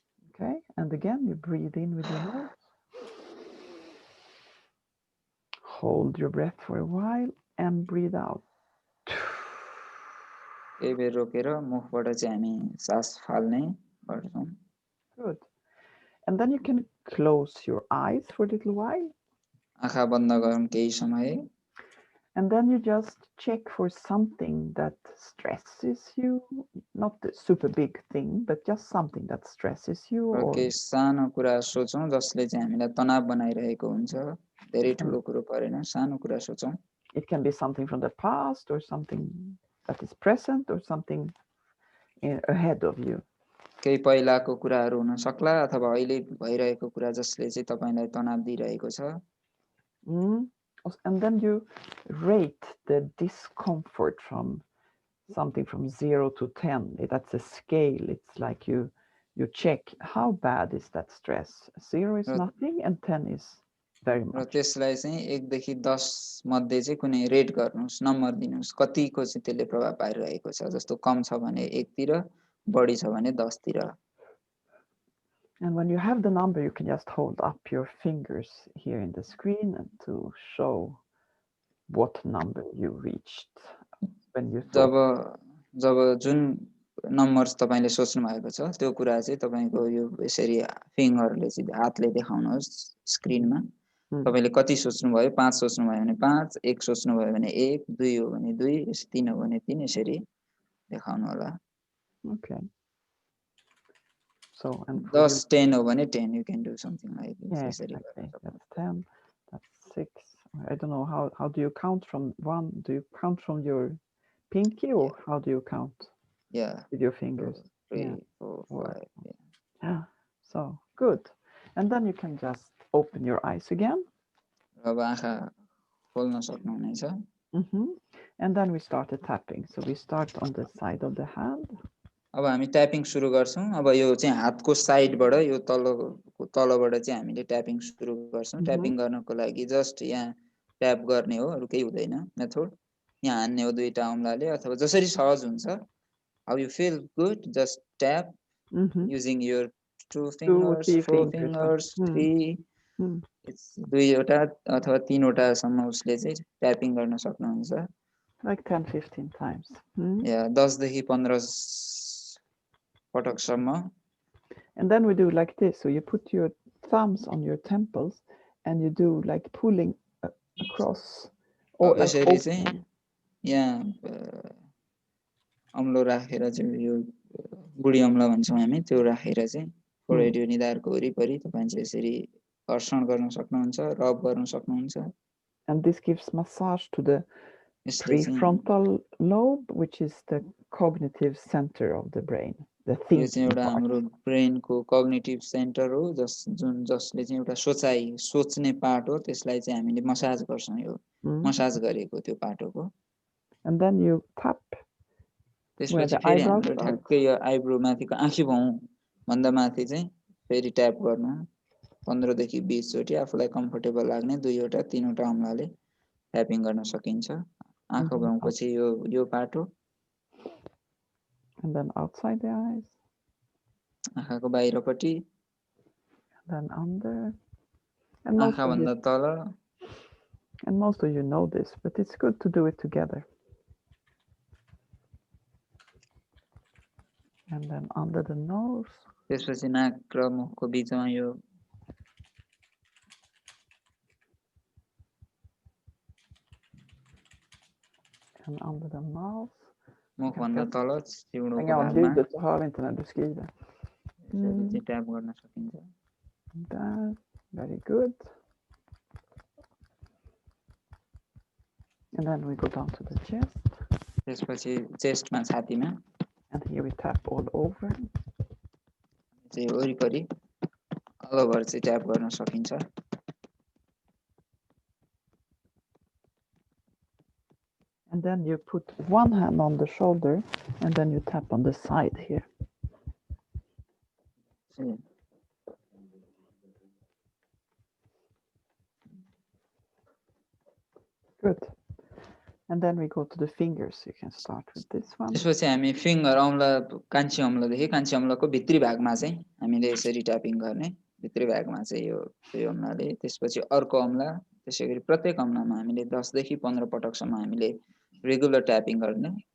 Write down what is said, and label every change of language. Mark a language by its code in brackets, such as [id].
[en] Okay, and again you breathe in with your nose. Hold your breath for a while and breathe out. [ne] केही बेर रोकेर मुखबाट चाहिँ हामी सास फाल्ने गर्छौं. [en] Good. And then you can close your eyes for a little while. [ne] आँखा बन्द गरौँ केही समय. [en] And then you just check for something that stresses you, not a super big thing, but just something that stresses you. [ne] केही सानो कुरा सोचौं जसले चाहिँ हामीलाई तनाव बनाइरहेको हुन्छ. धेरै ठुलो कुरो परेन सानो कुरा सोचौं. [en] It can be something from the past or something that is present or something ahead of you. [ne] केही पहिलाको कुराहरू हुन सक्ला अथवा अहिले भइरहेको कुरा जसले चाहिँ तपाईलाई तनाव दिइरहेको छ. [en] And then you rate the discomfort from something from 0 to 10. That's a scale. It's like you check how bad is that stress. 0 is nothing and 10 is very much. [ne] र त्यसलाई चाहिँ 1 देखि 10 मध्ये चाहिँ कुनै रेट गर्नुस् नम्बर दिनुस् कतिको चाहिँ त्यसले प्रभाव पारिरहेको छ. जस्तो कम छ भने 1 तिर बढी छ भने 10 तिर. [en] And when you have the number, you can just hold up your fingers here in the screen and to show what number you reached when you [ne] job [en] thought. [ne] जब जुन नम्बर्स तपाईँले सोच्नु भएको छ त्यो कुरा चाहिँ तपाईँको यो यसरी फिङ्गरले चाहिँ हातले देखाउनुहोस् स्क्रिनमा तपाईँले कति सोच्नुभयो 5 सोच्नुभयो भने 5 1 सोच्नुभयो भने 1 2 हो भने 2 3 हो भने 3 यसरी देखाउनु होला [en] Okay. So and 10 10 [ne] हो भने [en] 10 you can do something like this yeah, [ne] यसरी [en] exactly. [ne] गर्न [en] That's 10. That's 6. I don't know how do you count from 1? Do you count from your pinky or how do you count yeah with your 2 fingers? 3 Yeah. 4 Or 5 yeah yeah. So good. And then you can just open your eyes again. [ne] अब आँखा खोल्न सक्नुहुनेछ [en] And then we started tapping. So we start on the side of the hand. [ne] अब हामी tapping सुरु गर्छौं अब यो चाहिँ हातको साइडबाट यो तलबाट चाहिँ हामीले ट्यापिङ सुरु गर्छौं ट्यापिङ गर्नको लागि जस्ट यहाँ ट्याप गर्ने हो अरु केही हुँदैन मेथड यहाँ हान्ने हो दुईटा औंलाले अथवा जसरी सहज हुन्छ [en] how you feel good just tap using your 2 fingers 4 fingers 3 it's [ne] दुईवटा अथवा तीनवटा सम्म उसले चाहिँ ट्यापिङ गर्न सक्नुहुन्छ [en] Like 10-15 times. [ne] या 10 देखि 15 पटकसम्म [en] And then we do like this. So you put your thumbs on your temples and you do like pulling across or [ne] यसरी चाहिँ यहाँ औंलो राखेर चाहिँ यो बुढी औंला भन्छौं हामी त्यो राखेर चाहिँ फोरहेड यो निधारको वरिपरि तपाईं चाहिँ यसरी घर्षण गर्न सक्नुहुन्छ रब गर्न सक्नुहुन्छ [en] and this gives massage to the prefrontal lobe, which is the cognitive center of the brain, the thinking [ne] एउटा हाम्रो ब्रेनको कग्निटिभ सेन्टर हो जसले चाहिँ एउटा सोच्ने पार्ट हो त्यसलाई चाहिँ हामीले मसाज गर्छौं यो मसाज गरेको त्यो पाटोको [en] and then you tap [ne] त्यसपछि फेरि हामीले ठ्याक्कै यो आइब्रो माथिको आँखी भाउ भन्दा माथि चाहिँ फेरि ट्याप गर्नु 15 देखि 20 चोटी आफुलाई कम्फर्टेबल लाग्ने दुईवटा तीनवटा औंलाले ट्यापिङ गर्न सकिन्छ आँखा भाउको चाहिँ यो पाटो [en] and then outside the eyes [ne] आँखाको बाहिरपट्टि [en] and then under and [ne] आँखा भन्दा तल [en] and most of you know this but it's good to do it together and then under the nose [ne] त्यसपछि नाक र मुखको बीचमा यो and under the mouth मुख भन्दा तल चिउडोको भागमा भागमा [sv] så hör vi inte när du skriver. [ne] यसरी ट्याप गर्न सकिन्छ [en] There, very good. And then we go down to the chest. [ne] त्यसपछि चेस्टमा छातीमा [en] And here we tap all over. [ne] चाहिँ वरिपरि [en] all over [ne] चाहिँ ट्याप गर्न सकिन्छ [en] And then you put one hand on the shoulder and then you tap on the side here. Good. And then we go to the fingers. You can start with this one. [ne] त्यसपछि हामी finger औंला कान्छी औंलादेखि कान्छी औंलाको भित्री भागमा चाहिँ हामीले यसरी tapping गर्ने भित्री भागमा चाहिँ यो औंलाले त्यसपछि अर्को औंला त्यसैगरी प्रत्येक औंलामा हामीले 10 देखि 15 पटकसम्म हामीले रेगुलर ट्यापिङ गर्ने